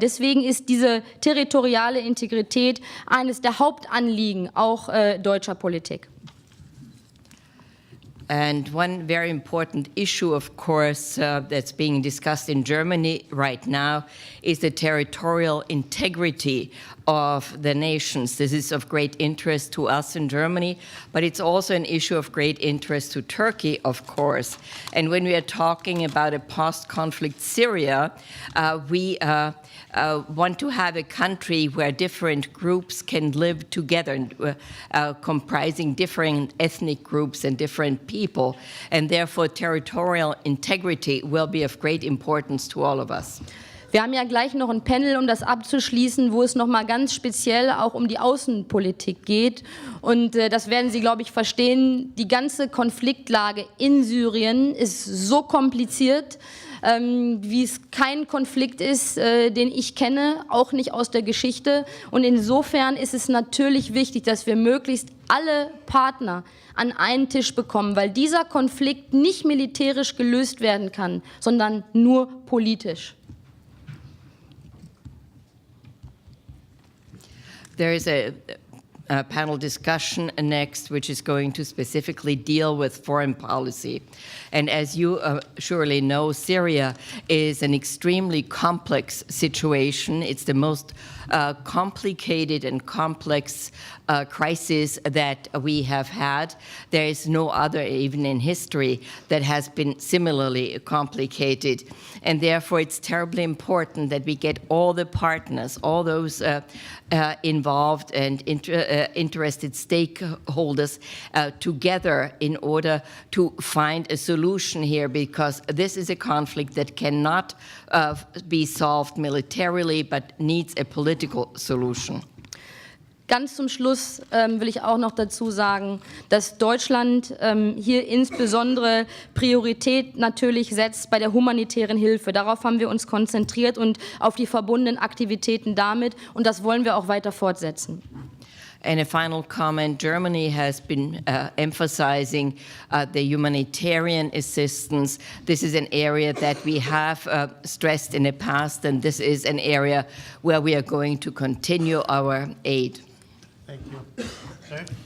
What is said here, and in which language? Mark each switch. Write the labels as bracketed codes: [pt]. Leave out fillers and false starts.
[de] Deswegen ist diese territoriale Integrität eines der Hauptanliegen auch deutscher Politik. [en] And one very important issue, of course, that's being discussed in Germany right now is the territorial integrity of the nations. This is of great interest to us in Germany, but it's also an issue of great interest to Turkey, of course. And when we are talking about a post-conflict Syria, we want to have a country where different groups can live together, comprising different ethnic groups and different people, and therefore territorial integrity will be of great importance to all of us. [de] Wir haben ja gleich noch ein Panel, um das abzuschließen, wo es nochmal ganz speziell auch um die Außenpolitik geht. Und das werden Sie, glaube ich, verstehen. Die ganze Konfliktlage in Syrien ist so kompliziert, wie es kein Konflikt ist, den ich kenne, auch nicht aus der Geschichte. Und insofern ist es natürlich wichtig, dass wir möglichst alle Partner an einen Tisch bekommen, weil dieser Konflikt nicht militärisch gelöst werden kann, sondern nur politisch. [en] There is a panel discussion next, which is going to specifically deal with foreign policy. And as you surely know, Syria is an extremely complex situation. It's the most complicated and complex crisis that we have had. There is no other, even in history, that has been similarly complicated. And therefore, it's terribly important that we get all the partners, all those involved and interested stakeholders together in order to find a solution here, because this is a conflict that cannot be solved militarily, but needs a political solution. [de] Ganz zum Schluss will ich auch noch dazu sagen, dass Deutschland hier insbesondere Priorität natürlich setzt bei der humanitären Hilfe. Darauf haben wir uns konzentriert und auf die verbundenen Aktivitäten damit, und das wollen wir auch weiter fortsetzen. [en] And a final comment, Germany has been emphasizing the humanitarian assistance. This is an area that we have stressed in the past, and this is an area where we are going to continue our aid. Thank you. Sir?